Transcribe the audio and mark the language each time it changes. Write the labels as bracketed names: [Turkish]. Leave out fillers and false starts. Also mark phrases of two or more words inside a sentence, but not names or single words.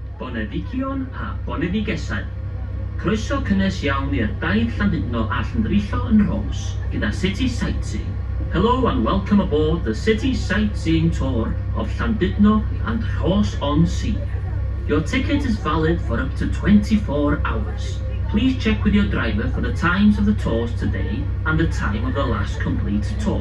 [Welsh] Boneddigion a Boneddigesau. Croeso cynnes iawn i'r daith Llandudno a Trillo yn Rhos gyda City Sightseeing. [English] Hello and welcome aboard the City Sightseeing tour of Llandudno and Rhos-on-Sea. Your ticket is valid for up to 24 hours. Please check with your driver for the times of the tours today and the time of the last complete tour.